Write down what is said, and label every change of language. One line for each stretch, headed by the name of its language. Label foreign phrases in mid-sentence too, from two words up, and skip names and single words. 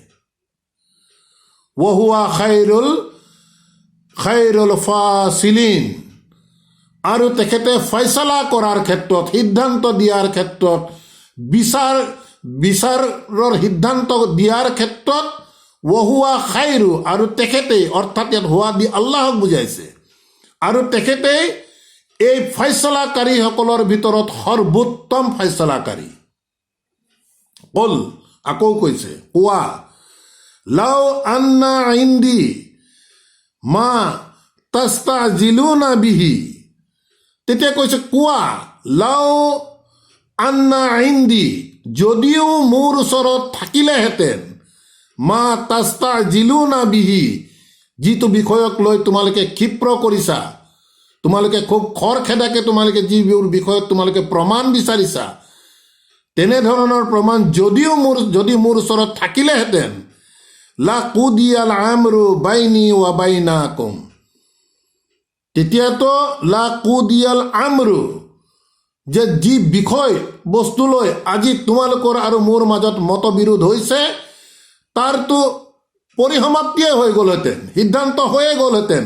Arabic: وهو خير الفاصلين,
Assamese: আৰু তেখেতে ফয়ছলা কৰাৰ ক্ষেত্ৰত, সিদ্ধান্ত দিয়াৰ ক্ষেত্ৰত, বিচাৰৰ সিদ্ধান্ত দিয়াৰ ক্ষেত্ৰত
Arabic: وهو خير,
Assamese: আৰু তেখেতেই, অৰ্থাৎ ইয়াত হোৱা দি আল্লাহক বুজাইছে, আৰু তেখেতেই এই ফয়ছলাকাৰীসকলৰ ভিতৰত সৰ্বোত্তম ফয়ছলাকাৰী।
Arabic: কল,
Assamese: আকৌ কৈছে, কোৱা,
Arabic: لو أن عندي ما تستعجلون به,
Assamese: তেতিয়া কৈছে কোৱা,
Arabic: لو أن عندي,
Assamese: যদিও মোৰ ওচৰত থাকিলেহেঁতেন,
Arabic: ما تستعجلون به,
Assamese: যিটো বিষয়ক লৈ তোমালোকে ক্ষিপ্ৰ কৰিছা, তোমালোকে খুব খৰখেদাকে তোমালোকে যিবোৰ বিষয়ত তোমালোকে প্ৰমাণ বিচাৰিছা, তেনেধৰণৰ প্ৰমাণ যদি মোৰ ওচৰত থাকিলেহেঁতেন,
Arabic: لقضي الأمر بيني وبينكم,
Assamese: তেতিয়াতো
Arabic: لقضي الأمر,
Assamese: যে যি বিষয় বস্তু লৈ আজি তোমালোকৰ আৰু মোৰ মাজত মতবিৰোধ হৈছে, তাৰতো পৰিসমাপ্তিয়ে হৈ গ'লহেঁতেন, সিদ্ধান্ত হৈয়ে গ'লহেঁতেন।